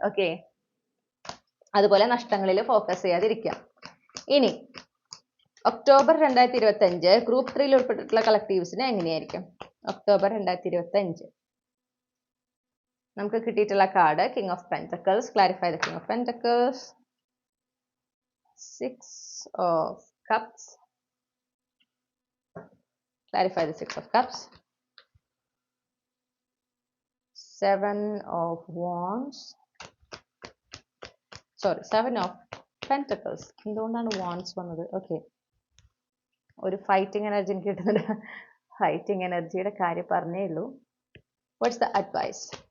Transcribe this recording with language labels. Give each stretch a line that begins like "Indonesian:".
Malayalam: Okay, അതുപോലെ നഷ്ടങ്ങളിൽ focus ചെയ്യാതിരിക്കുക. ഇനി ഒക്ടോബർ 2025 ഗ്രൂപ്പ് 3 ഉൾപ്പെട്ടിട്ടുള്ള കളക്ടീവ്സിന് എങ്ങനെയായിരിക്കും? ഒക്ടോബർ 2025 നമുക്ക് കിട്ടിയിട്ടുള്ള card king of pentacles.
English: Clarify the king of pentacles, 6 of cups, clarify the 6 of cups, 7 of wands, sorry 7 of pentacles.
Malayalam: എന്തുകൊണ്ടാണ് wands വന്നത്? ഓക്കെ, ഒരു ഫൈറ്റിംഗ് എനർജി എനിക്ക് കിട്ടുന്നുണ്ട്. ഫൈറ്റിംഗ് എനർജിയുടെ കാര്യം പറഞ്ഞേ ഉള്ളൂ.
English: What's the advice?